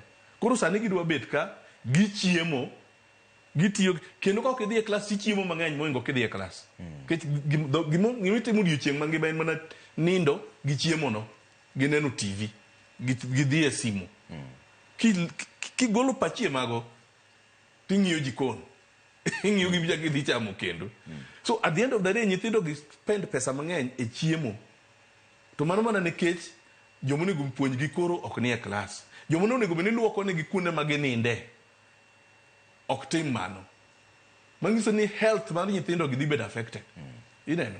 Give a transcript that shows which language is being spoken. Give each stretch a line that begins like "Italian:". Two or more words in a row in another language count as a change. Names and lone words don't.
Luo (Kenya and Tanzania): Koro sani gidwa bet ka gichiemo, gitiyo, kendo ka ok idhi e klas tichiemo mang'eny moingo kidhi e klas. Kech gimitimo odiochieng' mangima en mana nindo gi chiemo no, gi neno TV, gidhi e simu. Kigolo pachie mago, ting'iyo jikon. Ing'iyo gi bijak idhi chamo kendo.
English: So at the end of the day,
Luo (Kenya and Tanzania): nyithindo gi spend pesa mang'eny e chiemo. To mano mana nikech jomonego puonj gi koro ok ni e klas. Jomonego bende luoko ne gi kuonde ma gininde. Ok tim mano. Manyiso ni health mar nyithindo gi dhi bedo affected. Ineno?